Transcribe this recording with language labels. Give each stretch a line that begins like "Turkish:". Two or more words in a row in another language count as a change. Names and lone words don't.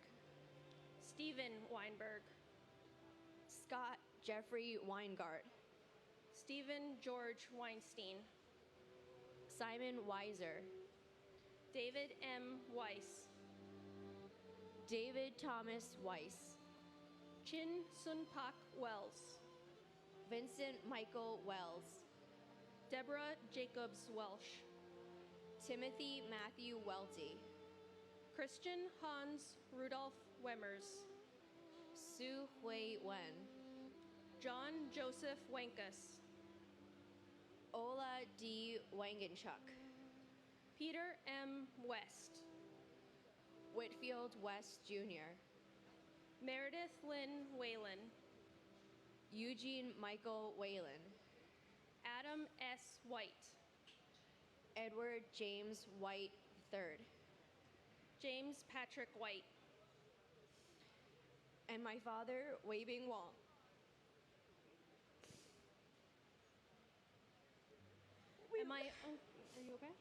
English: Stephen Weinberg. Scott Jeffrey Weingart. Stephen George Weinstein. Simon Weiser. David M. Weiss. David Thomas Weiss. Chin Sun Pak Wells. Vincent Michael Wells. Deborah Jacobs Welsh. Timothy Matthew Welty. Christian Hans Rudolph Wemmers. Su Hui Wen. John Joseph Wankus. Ola D. Wangenchuk. Peter M. West. Whitfield West Jr. Meredith Lynn Whalen. Eugene Michael Whalen. Adam S. White. Edward James White III. James Patrick White. And my father, Wei Bing Wong. Are you okay?